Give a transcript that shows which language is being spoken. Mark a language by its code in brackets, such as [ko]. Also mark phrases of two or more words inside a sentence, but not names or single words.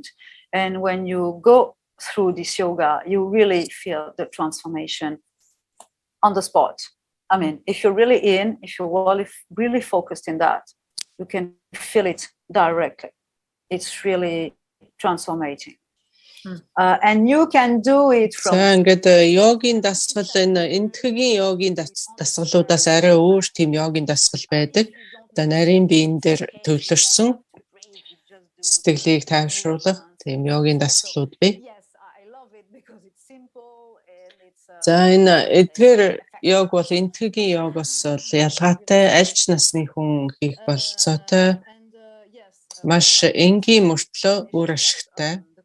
[en] And when you go through this yoga, you really feel the transformation on the spot. I mean, if you're really if you're really focused in that, you can feel it directly. It's really transformating. And you can do it from. [mn] За ингээд йогийн дасгал энэ энтхэгийн йогийн дасгалуудаас арай өөр тийм йогийн дасгал байдаг. Одоо нарийн биен дээр төвлөрсөн сэтгэлийг тайвшруулах тийм йогийн дасгалууд бий. За энэ эдгээр йог бол энтхэгийн йогоос ялгаатай, аль ч насны хүн хийх болцоотой, маш энгийн мөртлөө үр ашигтай.